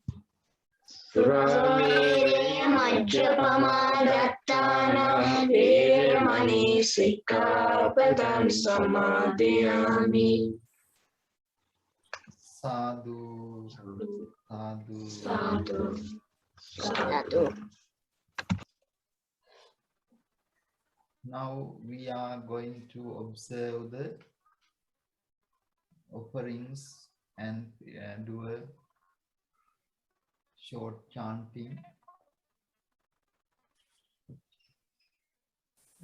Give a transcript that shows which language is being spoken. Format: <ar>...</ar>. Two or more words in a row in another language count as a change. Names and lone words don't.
<pi>Suramela majjapama dattana veramani sikkhapadang samadhiyami. Sadhu, sadhu, Sadhu, sadhu.</pi> <en>Now we are going to observe the offerings and do a short chanting.</en>